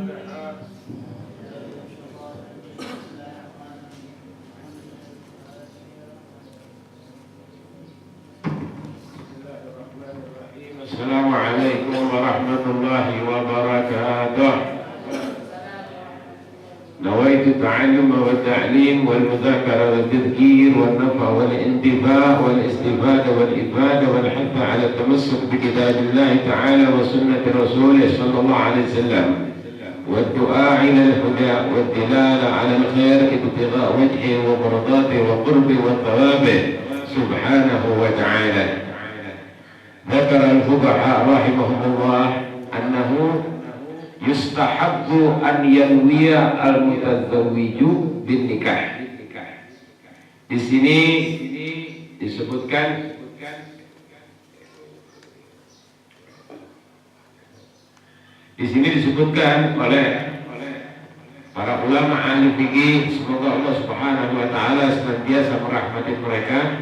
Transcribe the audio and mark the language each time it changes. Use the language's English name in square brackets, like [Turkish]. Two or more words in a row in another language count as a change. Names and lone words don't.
[Arabic] السلام عليكم ورحمة الله وبركاته. نويت التعلم والتعليم والمذاكرة والتذكير والنفع والانتفاع والاستفادة والإفادة والحث على التمسك بكتاب الله تعالى وسنة رسوله صلى الله عليه وسلم والدعاء إلى الهدى والدلالة على الخير ابتغاء وجه ومرضاة وقرب وثواب سبحانه وتعالى. ذكر الفقهاء رحمهم الله أنه يستحب أن ينوي المتزوج بالnikah. [Indonesian] Di sini disebutkan oleh para ulama ahli fikih, semoga Allah [Arabic] سبحانه وتعالى [Indonesian] senantiasa merahmati mereka,